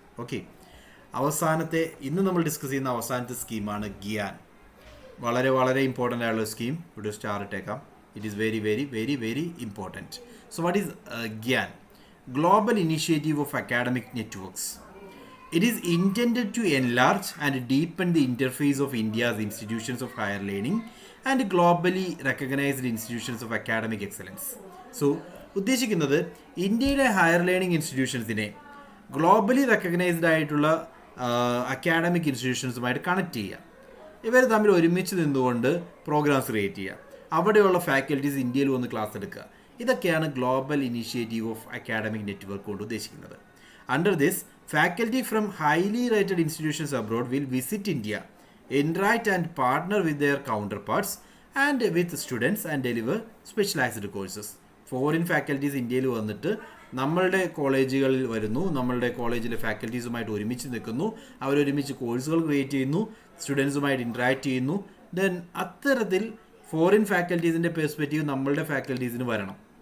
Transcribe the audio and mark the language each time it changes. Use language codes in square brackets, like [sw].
[ml] Okay, അവസാനത്തെ, ഇന്ന് നമ്മൾ ഡിസ്കസ് ചെയ്യുന്ന അവസാനത്തെ സ്കീമാണ് ഗ്യാൻ. വളരെ വളരെ ഇമ്പോർട്ടൻ്റ് ആയുള്ള സ്കീം. ഇവിടെ സ്റ്റാർ ഇട്ടേക്കാം. [en] It is very very very very important. So what is GIAN? Global initiative of academic networks. It is intended to enlarge and deepen the interface of India's institutions of higher learning and globally recognized institutions of academic excellence. [ml] So, ഉദ്ദേശിക്കുന്നത് ഇന്ത്യയുടെ higher learning ഇൻസ്റ്റിറ്റ്യൂഷൻസിനെ globally recognised ആയിട്ടുള്ള academic ഇൻസ്റ്റിറ്റ്യൂഷൻസുമായിട്ട് connect ചെയ്യുക. ഇവർ തമ്മിൽ ഒരുമിച്ച് നിന്നുകൊണ്ട് programmes create ചെയ്യുക. അവിടെയുള്ള ഫാക്കൽറ്റീസ് ഇന്ത്യയിൽ വന്ന് ക്ലാസ് എടുക്കുക. ഇതൊക്കെയാണ് global initiative of academic network കൊണ്ട് ഉദ്ദേശിക്കുന്നത്. [en] Under this, faculty from highly rated institutions abroad will visit India, interact and partner with their counterparts and with students and deliver specialized courses. [ml] Foreign faculties ഇന്ത്യയിൽ വന്നിട്ട് നമ്മളുടെ കോളേജുകളിൽ വരുന്നു, നമ്മളുടെ കോളേജിലെ ഫാക്കൽറ്റീസുമായിട്ട് ഒരുമിച്ച് നിൽക്കുന്നു, അവരൊരുമിച്ച് കോഴ്സുകൾ ക്രിയേറ്റ് ചെയ്യുന്നു, സ്റ്റുഡൻസുമായിട്ട് ഇൻട്രാക്ട് ചെയ്യുന്നു. ദെൻ അത്തരത്തിൽ ഫോറിൻ ഫാക്കൽറ്റീസിൻ്റെ പെർസ്പെക്റ്റീവ് നമ്മളുടെ ഫാക്കൽറ്റീസിന് വരണം.